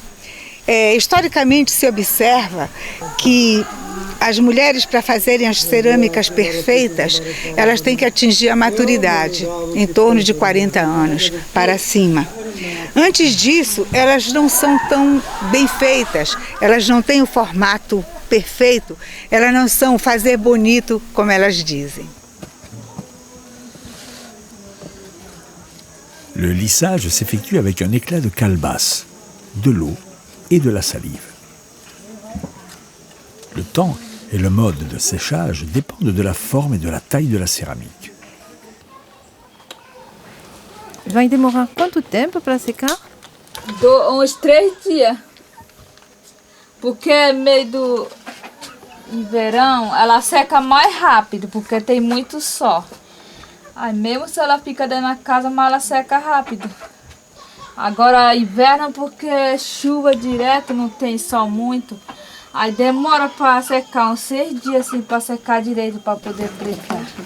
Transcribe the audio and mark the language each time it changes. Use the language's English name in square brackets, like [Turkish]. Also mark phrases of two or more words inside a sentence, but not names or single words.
[Portuguese] Historicamente se observa que as mulheres, para fazerem as cerâmicas perfeitas, elas têm que atingir a maturidade, em torno de 40 anos para cima. Antes disso, elas não são tão bem feitas, elas não têm o formato perfeito, elas não são fazer bonito, como elas dizem. [French] Le lissage s'effectue avec un éclat de calebasse, de l'eau et de la salive. Le temps et le mode de séchage dépendent de la forme et de la taille de la céramique. [Portuguese] Vai demorar quanto tempo para secar? Uns 3 dias. Porque meio do verão ela seca mais rápido, porque tem muito sol. Aí mesmo se ela fica dentro da casa, mas ela seca rápido. Agora inverno porque chuva direto, não tem sol muito. Aí demora para secar uns 6 dias assim, para secar direito, para poder pregar.